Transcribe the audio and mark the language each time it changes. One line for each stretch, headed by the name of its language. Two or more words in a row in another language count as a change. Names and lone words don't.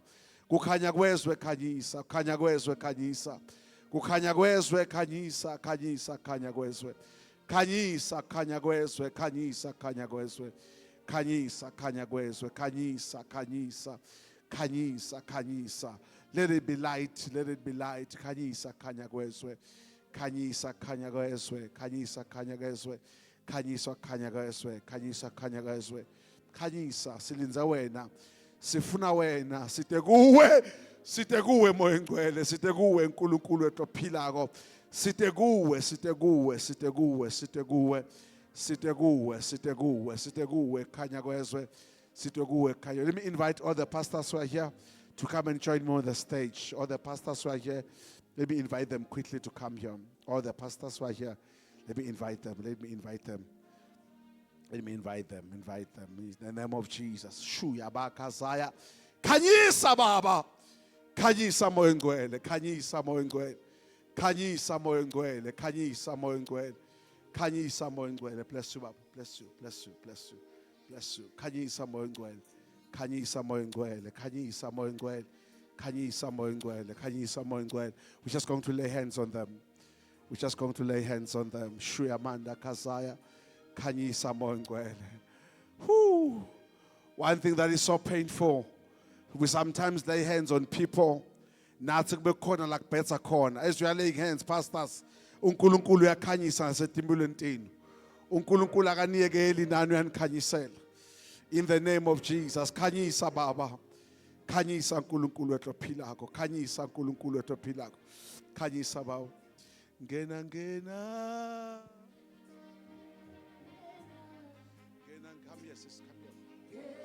Swati: Kukhanya kwezwe khanyisa, khanya kwezwe khanyisa. Kukhanya kwezwe khanyisa, khanyisa khanya kwezwe. Khanyisa khanya kwezwe, khanyisa khanya kwezwe. Khanyisa khanya kwezwe, khanyisa khanyisa. Khanyisa khanyisa.
English: Let it be light, let it be light.
Swati: Khanyisa khanya kwezwe. Khanyisa khanya kwezwe, khanyisa khanya kwezwe. Khanyisa khanya kwezwe, khanyisa khanya kwezwe. Khanyisa silinza wena. Sifuna wena, site kuwe moya ngcwele, site kuwe uNkulunkulu wethu ophilako. Site kuwe, site kuwe, site kuwe, site kuwe. Site kuwe, site kuwe, site kuwe khanya kwezwe. Site kuwe khanya.
English: Let me invite all the pastors who are here to come and join me on the stage. All the pastors who are here, let me invite them quickly to come here. All the pastors who are here, let me invite them. Let me invite them. Let me invite them. Invite them. In the name of Jesus.
Swati: Shuya bakazaya. Khanyisa baba. Khanyisa moya ngcwele. Khanyisa moya ngcwele. Khanyisa moya ngcwele. Khanyisa moya ngcwele. Khanyisa moya ngcwele.
English: Bless you, baba. Bless you. Bless you. Bless you. Bless you.
Swati: Khanyisa moya ngcwele. Khanyisa moya ngcwele. Khanyisa moya ngcwele. Khanyisa moya ngcwele. Khanyisa moya ngcwele.
English: We're just going to lay hands on them. We're just going to lay hands on them.
Swati: Shuya manda kazaya. Khanyisa moya ngcwele. Whoo.
English: One thing that is so painful, we sometimes lay hands on people.
Swati: Nathi kube khona la kubhetha khona.
English: As we are laying hands, pastors,
Swati: uNkulunkulu uyakhanyisa ngasetimbulweni tenu. uNkulunkulu akaniyekeli nani uyanikhanyisela.
English: In the name of Jesus,
Swati: khanyisa baba. Khanyisa uNkulunkulu wethu ophilako. Khanyisa uNkulunkulu wethu ophilako. Khanyisa baba. Ngena ngena. Ngena,
English: come here, sis, come here.